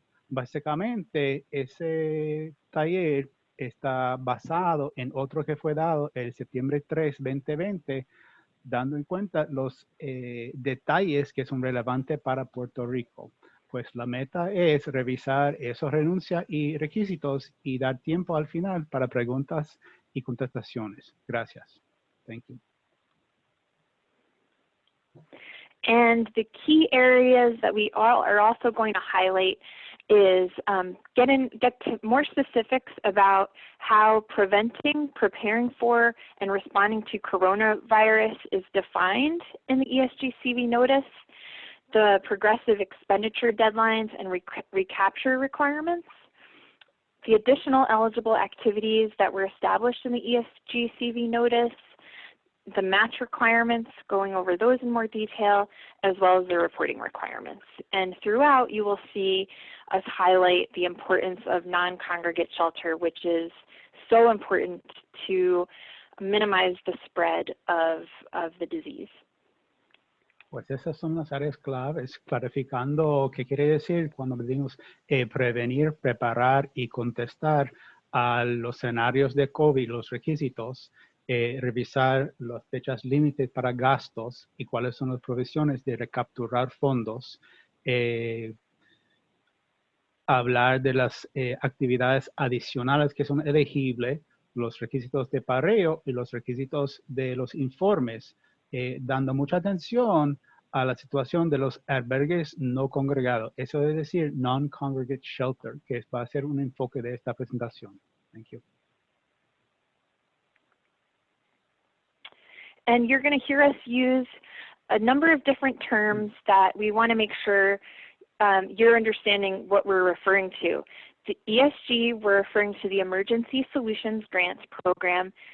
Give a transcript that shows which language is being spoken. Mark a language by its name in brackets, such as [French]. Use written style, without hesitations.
[Spanish] Básicamente, ese taller está basado en otro que fue dado el septiembre 3, 2020, dando en cuenta los detalles que son relevantes para Puerto Rico. Pues la meta es revisar esos renuncias y requisitos y dar tiempo al final para preguntas y contestaciones. Gracias. [English] Thank you. And the key areas that we all are also going to highlight is get to more specifics about how preventing, preparing for, and responding to coronavirus is defined in the ESG-CV notice, the progressive expenditure deadlines and recapture requirements, the additional eligible activities that were established in the ESG-CV notice, the match requirements, going over those in more detail, as well as the reporting requirements. And throughout, you will see us highlight the importance of non-congregate shelter, which is so important to minimize the spread of the disease. [Spanish] Pues esas son las áreas claves, clarificando qué quiere decir cuando decimos prevenir, preparar y contestar a los escenarios de COVID, los requisitos, revisar las fechas límites para gastos y cuáles son las provisiones de recapturar fondos, hablar de las actividades adicionales que son elegibles, los requisitos de pareo y los requisitos de los informes, dando mucha atención a la situación de los albergues no congregados. Eso es decir, non-congregate shelter, que va a ser un enfoque de esta presentación. [English] Thank you. And you're going to hear us use a number of different terms that we want to make sure you're understanding what we're referring to. The ESG, we're referring to the Emergency Solutions Grants Program.